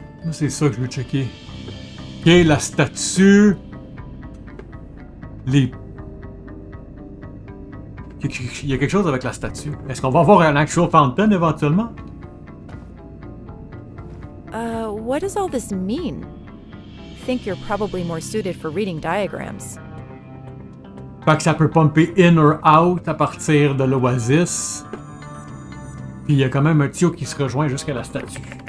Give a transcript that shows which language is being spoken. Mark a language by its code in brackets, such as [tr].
[fr] C'est ça que je veux checker. Ok, la statue. Il y a quelque chose avec la statue. Est-ce qu'on va avoir un [en] actual fountain [fr] éventuellement? [en] What does all this mean? Think you're probably more suited for reading diagrams. [fr] Fait que ça peut pumper [en] in or out [fr] à partir de l'oasis. Puis il y a quand même un tuyau qui se rejoint jusqu'à la statue.